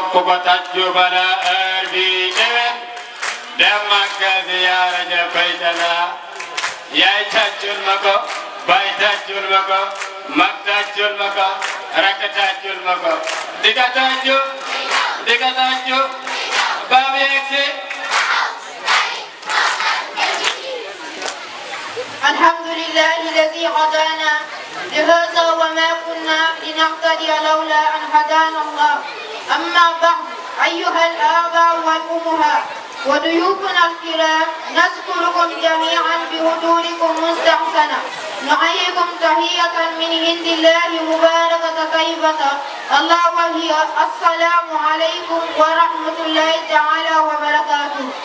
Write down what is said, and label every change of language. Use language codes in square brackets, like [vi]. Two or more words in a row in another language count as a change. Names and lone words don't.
[wo] ko ko tàccu bala heure bi déwén dem Makka ziyaara ja Baytullah yaay tàccul ma ko baay tàccul ma ko mag tàccul ma ko rakk tàccul ma ko di ka tàccu ba mu yegsi [ar] الحمد لله الذي هدانا لهذا وما كنا لنهتدي لولا أن هدانا الله. أما بعد أيها الآباء والأمهات وضيوفنا الكرام نذكركم جميعا بحضوركم مستحسنا نحييكم تحية من عند الله مباركة طيبة الله وهي السلام عليكم ورحمة الله تعالى وبركاته.